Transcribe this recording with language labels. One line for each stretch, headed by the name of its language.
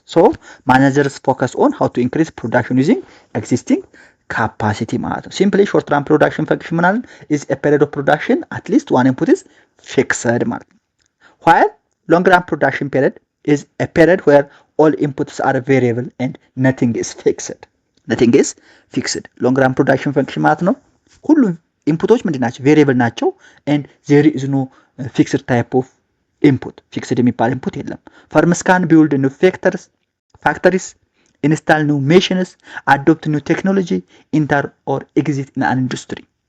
English: So managers focus on how to increase production using existing capacity ማለት ነው። Simply short run production function ማለት is a period of production at least one input is fixed ማለት ነው. While long run production period is a period where all inputs are variable and nothing is fixed.
Amharic: Long run production function ማለት ነው ሁሉም ኢንፑቶች ምንድናቸው? ቬሪየብል ናቸው
English: and there is no fixed type of input.
Amharic: Fixed የሚባል ኢንፑት የለም።
English: Firms can build new factories, install new machines, adopt new technology, enter or exit in an industry.